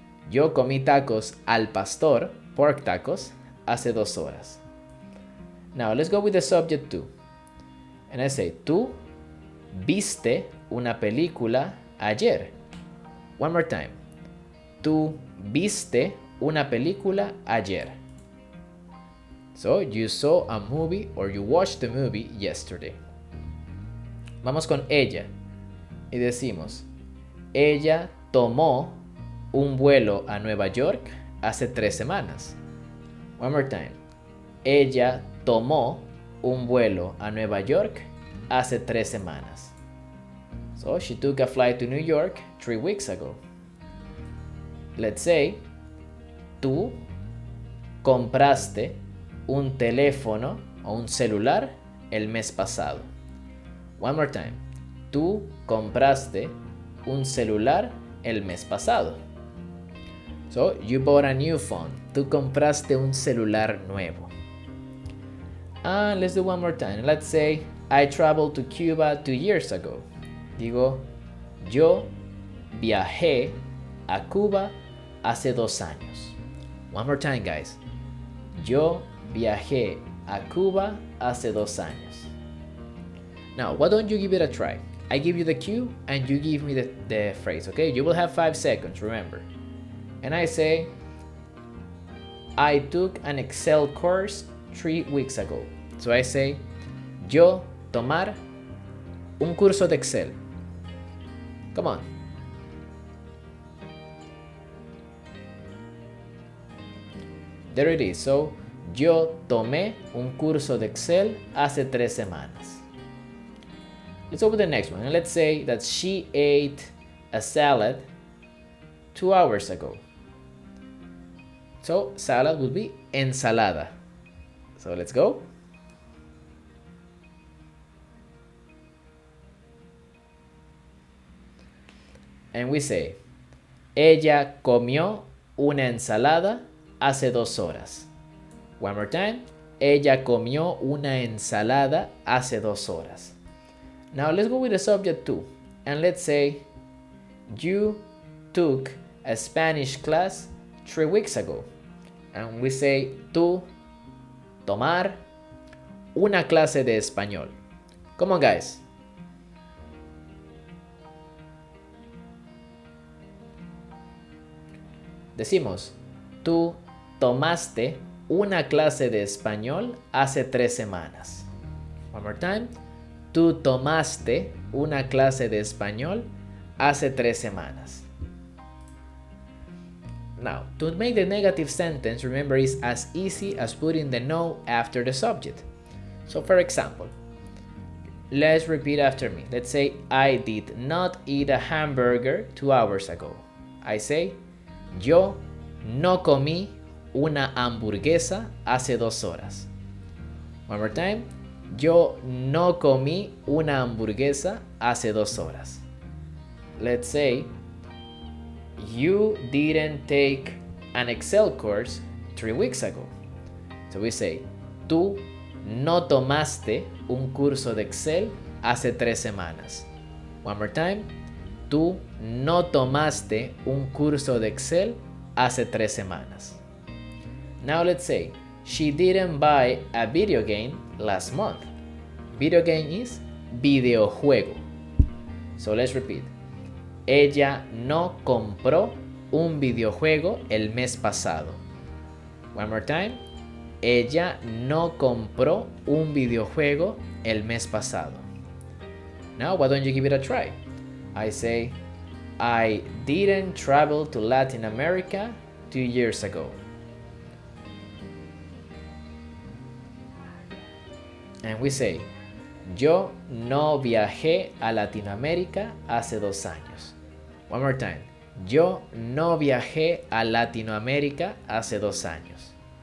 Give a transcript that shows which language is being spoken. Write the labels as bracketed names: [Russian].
[Spanish] Yo comí tacos al pastor, [English] pork tacos, [Spanish] hace 2 horas. [English] Now let's go with the subject tú. And I say, [Spanish] tú viste una película ayer. [English] One more time. [Spanish] Tú viste una película ayer. [English] So, you saw a movie or you watched the movie yesterday. [Spanish] Vamos con ella. Y decimos, ella tomó un vuelo a Nueva York hace 3 semanas. [English] One more time. [Spanish] Ella tomó un vuelo a Nueva York hace 3 semanas. [English] So, she took a flight to New York 3 weeks ago. Let's say, [Spanish] tú compraste un teléfono o un celular el mes pasado. [English] One more time. [Spanish] Tú compraste un celular el mes pasado. [English] So, you bought a new phone. [Spanish] Tú compraste un celular nuevo. [English] And let's do one more time. Let's say, I traveled to Cuba 2 years ago. [Spanish] Digo, yo viajé a Cuba hace 2 años. [English] One more time, guys. [Spanish] Yo viajé a Cuba hace 2 años. [English] Now, why don't you give it a try? I give you the cue and you give me the phrase, okay? You will have 5 seconds, remember. And I say, I took an Excel course 3 weeks ago. So I say, [Spanish] yo tomar un curso de Excel. [English] Come on. There it is. [Spanish] So, yo tomé un curso de Excel hace 3 semanas. [English] Let's go with the next one. And let's say that she ate a salad 2 hours ago. So, salad would be ensalada. So, let's go. And we say, [Spanish] ella comió una ensalada hace 2 horas. [English] One more time. [Spanish] Ella comió una ensalada hace 2 horas. [English] Now let's go with the subject too. And let's say, you took a Spanish class 3 weeks ago. And we say, [Spanish] tú tomar una clase de español. [English] Come on, guys. [Spanish] Decimos, tú tomaste una clase de español hace 3 semanas. [English] One more time. [Spanish] Tú tomaste una clase de español hace 3 semanas. [English] Now, to make the negative sentence, remember, is as easy as putting the no after the subject. So, for example, let's repeat after me. Let's say, I did not eat a hamburger 2 hours ago. I say, [Spanish] yo no comí una hamburguesa hace 2 horas. [English] One more time. [Spanish] Yo no comí una hamburguesa hace 2 horas. [English] Let's say, you didn't take an Excel course 3 weeks ago. So we say, [Spanish] tú no tomaste un curso de Excel hace 3 semanas. [English] One more time. [Spanish] Tú no tomaste un curso de Excel hace 3 semanas. [English] Now let's say, she didn't buy a video game last month. Video game is videojuego. So let's repeat. [Spanish] Ella no compró un videojuego el mes pasado. [English] One more time. [Spanish] Ella no compró un videojuego el mes pasado. [English] Now, why don't you give it a try? I say, I didn't travel to Latin America 2 years ago. And we say, [Spanish] yo no viajé a Latinoamérica hace 2 años. [English] One more time. [Spanish] Yo no viajé a Latinoamérica hace 2 años.